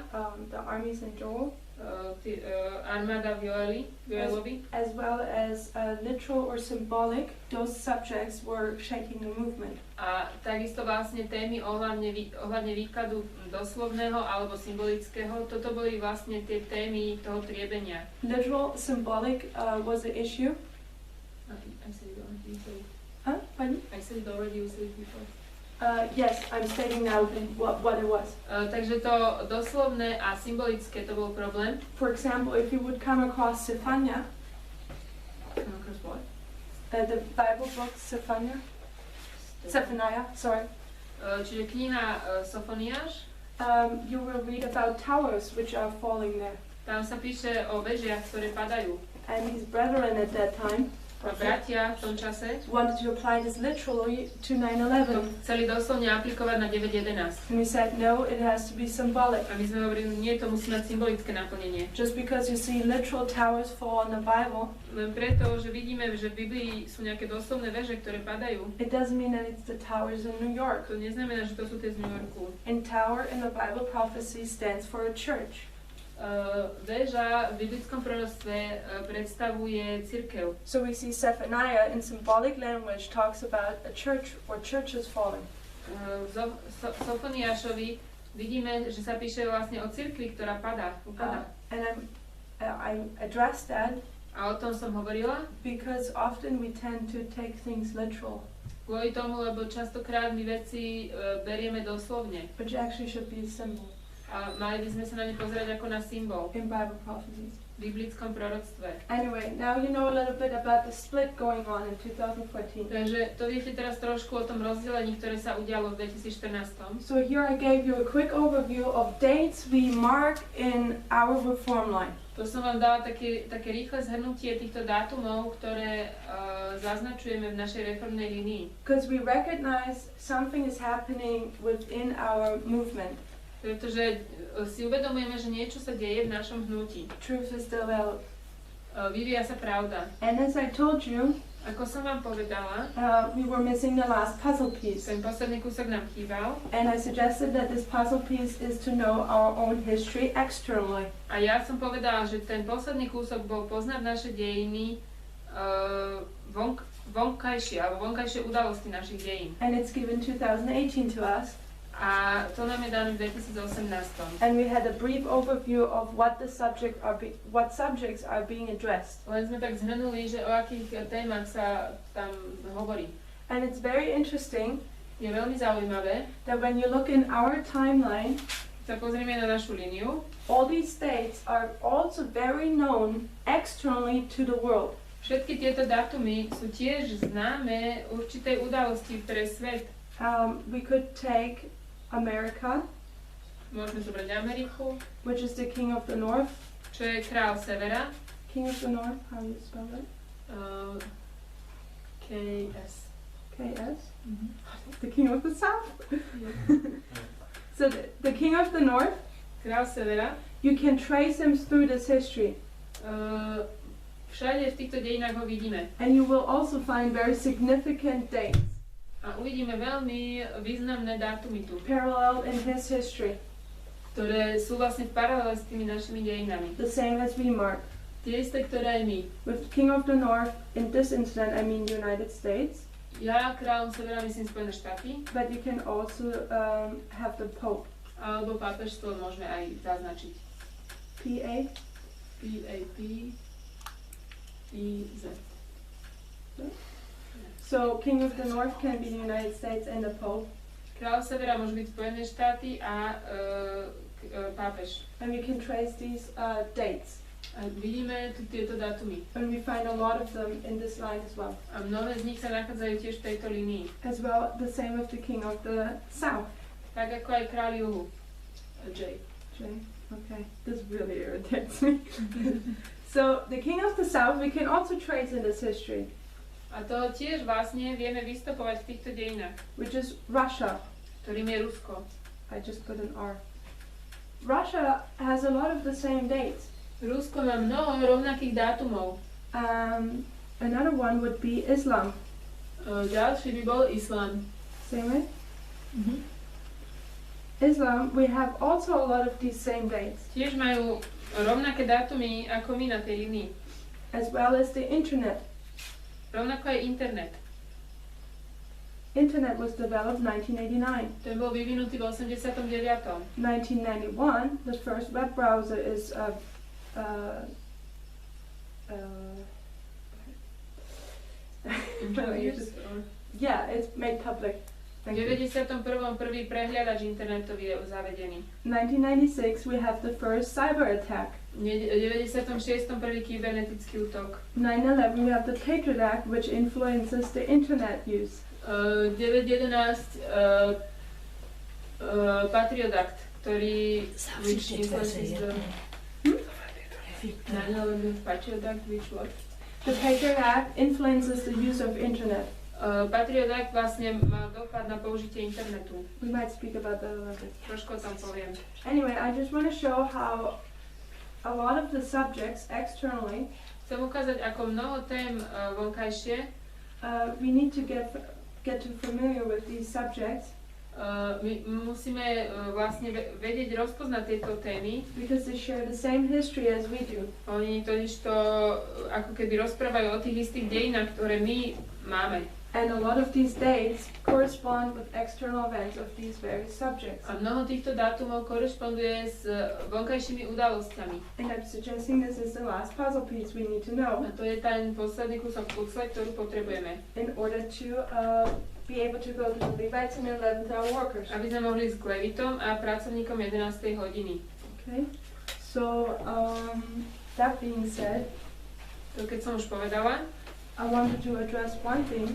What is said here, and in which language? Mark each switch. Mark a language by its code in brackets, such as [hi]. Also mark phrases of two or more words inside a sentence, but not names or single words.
[en] the armies in Joel, [sk] armáda v Joelovi, [en] as well as literal or symbolic, those subjects were shaking the movement. [sk] a takisto vlastne témy ohľadne výkladu doslovného alebo symbolického. Toto boli vlastne tie témy toho triebenia. [en] Literal, symbolic was the issue. I said it already, you said it. Huh? Pardon? I said it already, you said it before. Yes, I'm stating now what it was. [sk] Takže to doslovné a symbolické to bol problém. [en] For example, if you would come across Zephaniah, What? the Bible book Zephaniah, sorry, [sk] Čiže kniha Sofoniáš, [en] you will read about towers which are falling there. [sk] tam sa píše o vežiach, ktoré padajú. [en] And his brethren at that time [sk] A bratia v tom čase [en] wanted to apply this literally to 9/11. [sk] chceli doslovne aplikovať na 9.11. [en] And we said, no, it has to be symbolic. [sk] A my sme hovorili, nie, to musí mať symbolické naplnenie. [en] Just because you see literal towers fall in the Bible, [sk] Len preto, že vidíme, že v Biblii sú nejaké doslovné veže, ktoré padajú, [en] it doesn't mean that it's the towers in New York. [sk] to neznamená, že to sú tie z New Yorku. [en] And tower in the Bible prophecy stands for a church. [sk] Väža v biblickom proroctve predstavuje cirkev. [en] So we see Zephaniah in symbolic language talks about a church or churches falling. [sk] V Sofoniášovi vidíme, že sa píše vlastne o cirkvi, ktorá upadá. [en] And I addressed that [sk] A o tom som hovorila, [en] because often we tend to take things literal, [sk] kvôli tomu, lebo častokrát my veci berieme doslovne. [en] which actually should be a symbol [sk] A mali by sme sa na ne pozerať ako na symbol [en] in Bible prophecies. [sk] v biblickom proroctve. [en] Anyway, now you know a little bit about the split going on in 2014. [sk] Takže to viete teraz trošku o tom rozdelení, ktoré sa udialo v 2014. [en] So here I gave you a quick overview of dates we mark in our reform line. [sk] To som vám dala také rýchle zhrnutie týchto dátumov, ktoré zaznačujeme v našej reformnej línii. [en] Because we recognize something is happening within our movement. [sk] Pretože si uvedomujeme, že niečo sa deje v našom hnutí. [en] Truth is developed. [sk] Vyvíja sa pravda. [en] And as I told you, [sk] Ako som vám povedala, [en] we were missing the last puzzle piece. [sk] ten posledný kúsok nám chýbal. [en] And I suggested that this puzzle piece is to know our own history externally. [sk] A ja som povedala, že ten posledný kúsok bol poznať naše dejiny vonkajšie udalosti našich dejín. [en] And it's given 2018 to us. [sk] A to nám je dané v 2018. [en] And we had a brief overview of what what subjects are being addressed. [sk] Len sme tak zhrnuli, že o akých témach sa tam hovorí. [en] And it's very interesting [sk] Je veľmi zaujímavé, [en] that when you look in our timeline, [sk] sa pozrieme na našu líniu. [en] all these dates are also very known externally to the world. [sk] Všetky tieto dátumy sú tiež známe určitej udalosti pre svet. [en] We could take America, [sk] Môžeme zobrať Ameriku, [en] which is the king of the north. [sk] čo je král severa. [en] King of the north, how do you spell it? KS. Okay. KS? The king of the south? So the king of the north, [sk] Král severa, [en] you can trace him through this history. [sk] Všade v týchto dejinách ho vidíme. [en] And you will also find very significant dates [sk] A uvidíme veľmi významné dátumy tu, [en] parallel in his history, [sk] ktoré sú vlastne v paralele s tými našimi dejinami. [en] the same as we mark. [sk] Tie isté, ktoré aj my. [en] With king of the north, in this incident I mean United States, [sk] Ja kráľom severa myslím Spojené štáty, [en] but you can also have the Pope. [sk] alebo pápežstvo môžeme aj zaznačiť. PA. PAP, PZ. [en] So king of the north can be the United States and the Pope. [sk] Kráľ severa môže byť Spojené štáty a pápež. [en] And we can trace these dates. [sk] A vidíme tu tieto dátumy. [en] And we find a lot of them in this line as well. [sk] A mnohé z nich sa nachádzajú tiež v tejto línii. [en] As well, the same with the king of the south. [sk] Tak ako aj kráľ juhu. J. [en] Okay, this really irritates me. So the king of the south we can also trace in this history, [sk] A to tiež vlastne vieme vystopovať v týchto dejinách, [en] which is Russia. [sk] ktorým je Rusko. [en] I just put an R. Russia has a lot of the same dates. [sk] Rusko má mnoho rovnakých dátumov. [en] Another one would be Islam. [sk] Ďalší by bol Islám. [en] Same way? Islam, we have also a lot of these same dates, [sk] Tiež majú rovnaké dátumy ako my na tej línii. [en] as well as the internet. [sk] Rovnako aj internet. [en] Internet was developed 1989. [sk] Ten bol vyvinutý v 89. [en] 1991, the first web browser is yeah, it's made public. [sk] V 91. prvý prehliadač internetový je zavedený. [en] 1996, we have the first cyber attack. [sk] V 96. prvý kybernetický útok. [en] 9/11, we have the Patriot Act, which influences the internet use. 9.11 Patriot Act, ktorý which influences the 9/11 Patriot Act, which what? The Patriot Act influences the use of internet. [sk] Patriot Act vlastne má dopad na použitie internetu. [en] We might speak about that a little bit. [sk] Trošku o tom poviem. [en] Anyway, I just want to show how a lot of the subjects externally, [sk] Chcem ukázať, ako mnoho tém vonkajšie, [en] we need to get too familiar with these subjects [sk] my musíme vlastne vedieť rozpoznať tieto témy. [en] because they share the same history as we do. [sk] Oni totiž to ako keby rozprávajú o tých istých dejinách, ktoré my máme. [en] And a lot of these dates correspond with external events of these various subjects. [sk] A mnoho týchto dátumov korešponduje s vonkajšími udalosťami. [en] And I'm suggesting this is the last puzzle piece we need to know [sk] A to je ten posledný kúsok pucle, ktorú potrebujeme, [en] in order to be able to go to the Levites and 11th hour workers. [sk] aby sme mohli ísť k Levitom a pracovníkom 11. hodiny. [en] Okay, so that being said, [sk] To keď som už povedala, [en] I wanted to address one thing.